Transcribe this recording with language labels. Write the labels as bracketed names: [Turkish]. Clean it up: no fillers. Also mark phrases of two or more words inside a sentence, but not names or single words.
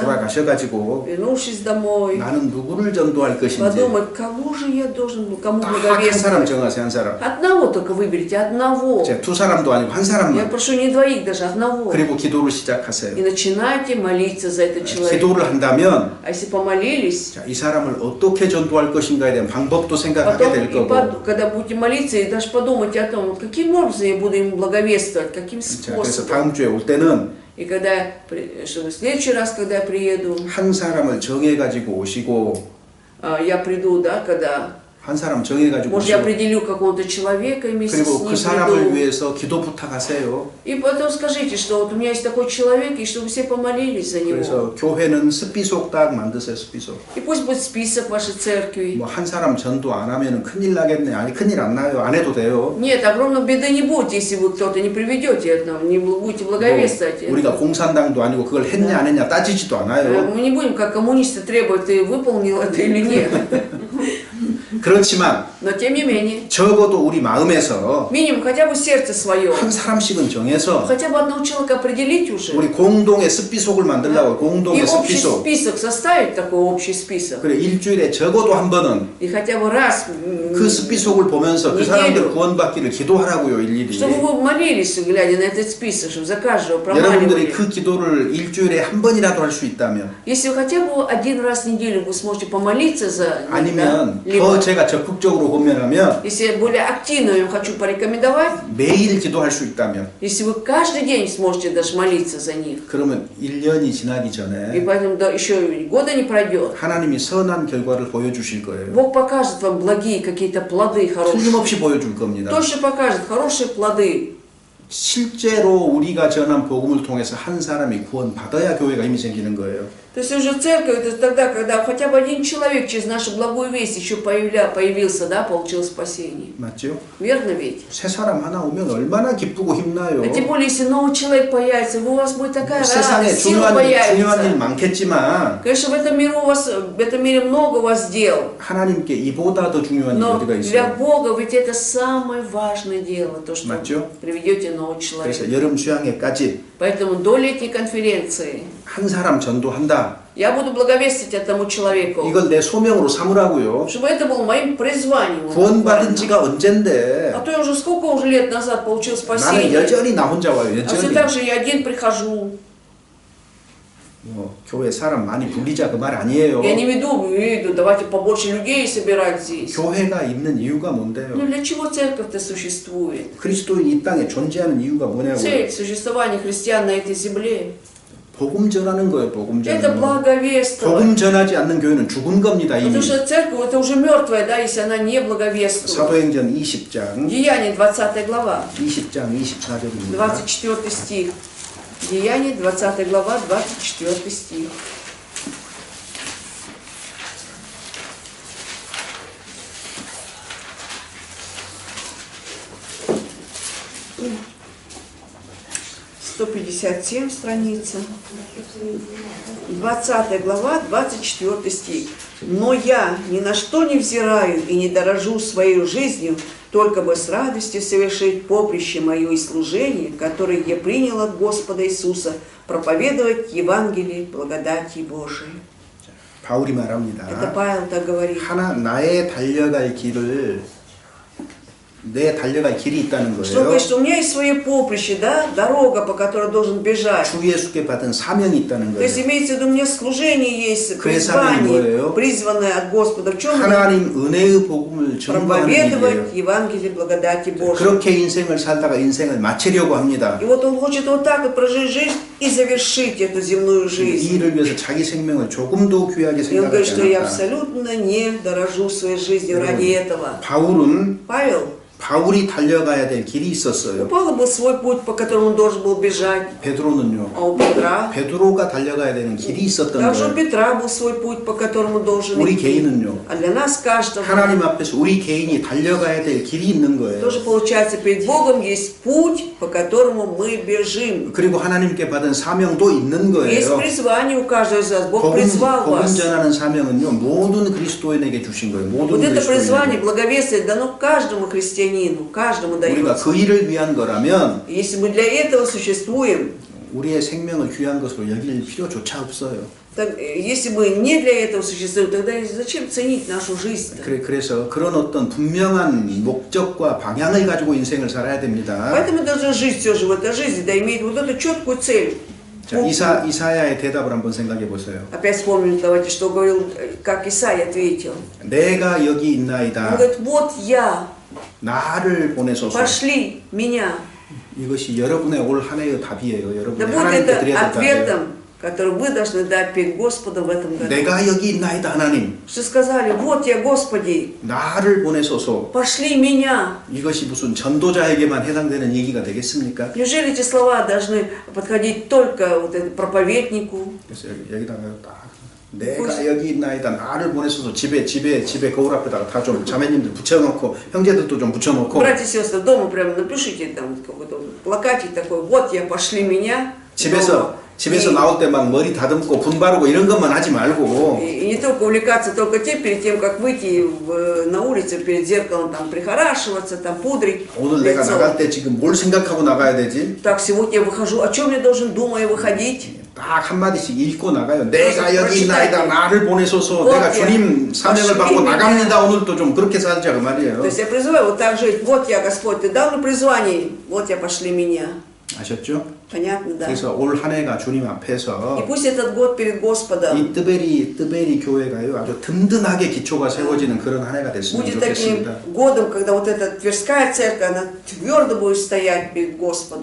[Korean] 돌아가셔가지고 [Russian] вернувшись домой, [Korean] 나는 누구를 전도할 것인지 [Russian] подумать, кого же я должен был, кому [Korean] 딱 한 사람 [Russian] благовествовать. [Korean] 정하세요. 한 사람. [Russian] Одного только выберите, одного. [Korean] 이제 두 사람도 아니고 한 [Russian] Я [Korean] 사람만. [Russian] прошу не двоих, даже одного. [Korean] 그리고 기도를 [Russian] И [Korean] 시작하세요. [Russian] начинайте молиться за этого человека. [Korean] 기도를 한다면 [Russian] А если помолились, [Korean] 자, 이 사람을 어떻게 전도할 것인가에 대한 방법도 생각하게 [Russian] потом, [Korean] 될 거고 [Russian] когда будете молиться, и даже подумайте о том, каким образом я буду ему благовествовать, каким [Korean] 자, 그래서 [Russian] способом. [Korean] 다음 주에 올 때는 [Russian] И когда, чтобы в следующий раз, когда я приеду, [Korean] 한 사람을 정해가지고 오시고 [Russian] я приду, да, когда, [Korean] 한 사람 정해가지고 [Russian] может, я [Korean] 오시고 [Russian] определю какого-то человека и вместе с [Korean] 그리고 [Russian] ним [Korean] 그 사람을 [Russian] приду. [Korean] 위해서 기도 부탁하세요. [Russian] И потом скажите, что вот у меня есть такой человек, и чтобы все помолились за него. [Korean] 그래서 교회는 스피속 딱 만드세요. 스피속. [Russian] И пусть будет список вашей церкви. [Korean] 뭐 한 사람 전도 안 하면은 큰일 나겠네. 아니 큰일 안 나요. 안 해도 돼요. [Russian] Нет, огромной беды не будет, если вы кто-то не приведете это, не будете благовествовать. [Korean] 뭐 우리가 공산당도 아니고 그걸 했냐 안 했냐 따지지도 않아요. [Russian] Мы не будем, как коммунисты, требовать, ты выполнил это или нет. [Korean] 그렇지만 [Russian] Но тем не менее, [Korean] 적어도 우리 마음에서 [Russian] минимум хотя бы сердце свое, [Korean] 한 사람씩은 정해서 [Russian] хотя бы одного человека определить уже. [Korean] 우리 공동의 스피속을 만들려고 [Russian] И [Korean] 공동의 [Russian] общий [Korean] 스피속. [Russian] список, составить такой общий список. [Korean] 그래 일주일에 적어도 한 번은 [Russian] И хотя бы раз, [Korean] 그 스피속을 보면서 그 사람들 구원받기를 기도하라고요 일일이. [Russian] чтобы вы молились, глядя на этот список, чтобы за каждого [Korean] 여러분들이 [Russian] промаливали. [Korean] 그 기도를 일주일에 한 번이라도 할 수 있다면 [Russian] Если вы хотя бы один раз в неделю вы сможете помолиться за них, да, [Korean] 아니면 더 [Russian] либо, [Korean] 제가 적극적으로 권면하면 [Russian] если более активно я вам хочу порекомендовать, [Korean] 매일 기도할 수 있다면 [Russian] если вы каждый день сможете даже молиться за них, [Korean] 그러면 1년이 지나기 [Russian] и [Korean] 전에 [Russian] поэтому да, еще года не пройдет, [Korean] 하나님이 선한 결과를 보여주실 거예요. [Russian] Бог покажет вам благие какие-то плоды хорошие. [Korean] 틀림없이 보여줄 겁니다. [Russian] Точно покажет хорошие плоды. [Korean] 실제로 우리가 전한 복음을 통해서 한 사람이 구원받아야 교회가 힘이 생기는 거예요. [Russian] То есть уже церковь это тогда, когда хотя бы один человек через нашу благую весть еще появился, да, получил спасение. [Korean] 맞죠? [Russian] Верно ведь? [Korean] 새 사람 하나 오면 얼마나 기쁘고 힘나요. [Russian] А тем более, если новый человек появится, у вас будет такая [Korean] 세상에 [Russian] радость, сила [Korean] 중요한 일 [Russian] появится. [Korean] 많겠지만 [Russian] Конечно, в этом мире в этом мире много у вас дел. [Korean] 하나님께 이보다 더 중요한 일이 [Russian] Но [Korean] 어디가 [Russian] для [Korean] 있어요. [Russian] Бога ведь это самое важное дело, то, что [Korean] 맞죠? [Russian] приведете нового [Korean] 그래서 [Russian] человека. [Korean] 여름 수양회까지 [Russian] Поэтому до летней конференции [Korean] 한 사람 전도한다. [Russian] я буду благовестить этому человеку, [Korean] 이걸 내 소명으로 삼으라고요. [Russian] чтобы это было моим призванием. [Korean] 구원받은 지가 언젠데 [Russian] А то я уже сколько уже лет назад получил [Korean] 나는 [Russian] спасение, [Korean] 여전히 나 혼자 와요. [Russian] а все [Korean] 여전히. [Russian] так же я один прихожу. [Korean] 뭐, 교회 사람 많이 불리자 그 말 아니에요. [Russian] Я не веду, давайте побольше людей собирать здесь. [Korean] 교회가 있는 이유가 [Russian] Ну [Korean] 뭔데요? [Russian] для чего церковь-то существует? [Korean] 그리스도인 이 땅에 존재하는 이유가 뭐냐고요? [Russian] Цель существования христиан на этой земле [Korean] 복음 전하는 거예요. 복음 [Russian] это [Korean] 전하는 거. [Russian] благовествовать. [Korean] 복음 전하지 않는 교회는 죽은 겁니다. 이미. [Russian] Потому что церковь это уже мертвая, да, если она не благовествует. [Korean] 사도행전 20장 [Russian] Деяние 20 глава, [Korean] 20장 24절입니다. [Russian] 24 стих. Деяние 20 глава, 24 стих. «157 страница, 20 глава, 24 стих. «Но я ни на что не взираю и не дорожу своей жизнью, только бы с радостью совершить поприще мое и служение, которое я принял от Господа Иисуса, проповедовать Евангелие благодати Божией». [Korean] 바울이 [Russian] Это [Korean] 말합니다. [Russian] Павел так говорит. [Korean] 하나 나의 달려갈 길을 내 달려갈 길이 있다는 [Russian] Что он [Korean] 거예요. [Russian] говорит, что у меня есть свое поприще, да, дорога, по которой должен бежать. [Korean] 주 예수께 받은 사명이 있다는 [Russian] То есть [Korean] 거예요. [Russian] имеется в виду, у меня служение есть, [Korean] 그의 사명이 뭐예요? [Russian] призвание, призванное от Господа. В чем оно? [Korean] 하나님 은혜의 복음을 전파하는 일이에요. [Russian] Проповедовать Евангелие благодати Божией. [Korean] 그렇게 인생을 살다가 인생을 마치려고 합니다. [Russian] И вот он хочет вот так вот прожить жизнь и завершить эту земную [Korean] 이 [Russian] жизнь. [Korean] 일을 위해서 자기 생명을 조금도 귀하게 [Russian] И он говорит, [Korean] 생각하지 [Russian] что я [Korean] 않았다. [Russian] абсолютно не дорожу своей жизнью ради этого. [Korean] 바울은 [Russian] Павел, [Korean] 바울이 달려가야 될 길이 [Russian] у [Korean] 있었어요. [Russian] Павла был свой путь, по которому он должен был бежать. [Korean] 베드로는요. [Russian] А у Петра, [Korean] 베드로가 달려가야 되는 길이 있었던 [Russian] также у [Korean] 거예요. [Russian] Петра был свой путь, по которому должен [Korean] 우리 [Russian] идти. [Korean] 개인은요. [Russian] А для нас каждого [Korean] 하나님 앞에서 우리 개인이 달려가야 될 길이 있는 거예요. [Russian] тоже получается перед Богом есть путь, по которому мы бежим. [Korean] 그리고 하나님께 받은 사명도 있는 [Russian] Есть [Korean] 거예요. [Russian] призвание у каждого из вас. Бог [Korean] 복음 [Russian] призвал вас. [Korean] 전하는 사명은요. 모든 그리스도인에게 주신 거예요. 모든 [Russian] Вот это призвание, [Korean] 그리스도인에게. [Russian] благовестие дано каждому христианину, каждому [Korean] 우리가 [Russian] дается. [Korean] 그 일을 위한 거라면 [Russian] Если мы для этого существуем, [Korean] 우리의 생명을 귀한 것으로 여길 필요조차 없어요. [Russian] Так, если мы не для этого существуем, тогда зачем ценить нашу жизнь? [Korean] 그래서 그런 어떤 분명한 목적과 방향을 가지고 인생을 살아야 됩니다. [Russian] Поэтому мы должны жить все же в этой жизни, да иметь вот эту четкую цель. [Korean] 자, 이사야의 대답을 한번 생각해 보세요. [Russian] Опять вспомним, давайте, что говорил, как Исаия ответил. [Korean] 내가 여기 [Russian] Он [Korean] 있나이다. [Russian] говорит, вот я, [Korean] 나를 보내소서. [Russian] пошли меня. [Korean] 이것이 여러분의 올 한 해의 답이에요. [Russian] Да [Korean] 여러분이 [Russian] будет [Korean] 하나님께 [Russian] это [Korean] 드려야 될 답이에요. [Russian] ответом, который вы должны дать перед Господом в этом году. [Korean] 내가 여기 있나이다 하나님. [Russian] Что сказали, вот я, Господи, [Korean] 나를 보내소서. [Russian] пошли меня. [Korean] 이것이 무슨 전도자에게만 해당되는 얘기가 되겠습니까? [Russian] Неужели эти слова должны подходить только вот этому проповеднику? [Korean] 그래서 여기다가 딱 내가 여기 있나이다. 나를 보내소서. 집에 거울 앞에다가 다 좀 자매님들 붙여놓고 형제들도 좀 붙여놓고 [Russian] Братья и сестры, дома прямо напишите там какой-то плакатик такой, вот я, пошли меня. [Korean] 집에서 나올 때 막 머리 다듬고 분 바르고 이런 것만 하지 말고 [Russian] И не только увлекаться только тем, перед тем, как выйти на улицу, перед зеркалом, там, прихорашиваться, там, пудрить [Korean] 오늘 내가 [Russian] лицо. [Korean] 나갈 때 지금 뭘 생각하고 나가야 되지? [Russian] Так, сегодня я выхожу, о чем я должен, думая, выходить? [Korean] 딱 한마디씩 읽고 나가요. 내가 여기 [Russian] prочитайте. [Korean] 있나이다. 나를 보내소서. [Russian] Вот [Korean] 내가 [Russian] я. [Korean] 주님 사명을 [Russian] Пошли [Korean] 받고 [Russian] меня. [Korean] 나갑니다. 오늘도 좀 그렇게 살자 그 말이에요. [Russian] То есть я призываю вот так жить, вот я, Господь, Ты дал мне призвание, вот я, пошли меня. [Korean] 아셨죠? [Russian] Понятно, да? [Korean] 그래서 올 한 해가 주님 앞에서 [Russian] И пусть этот год перед Господом [Korean] 이 뜨베리 교회가요 아주 든든하게 기초가 세워지는 그런 한 해가 됐으면 [Russian] будет таким [Korean] 좋겠습니다. [Russian] годом, когда вот эта Тверская церковь, она твердо будет стоять перед Господом.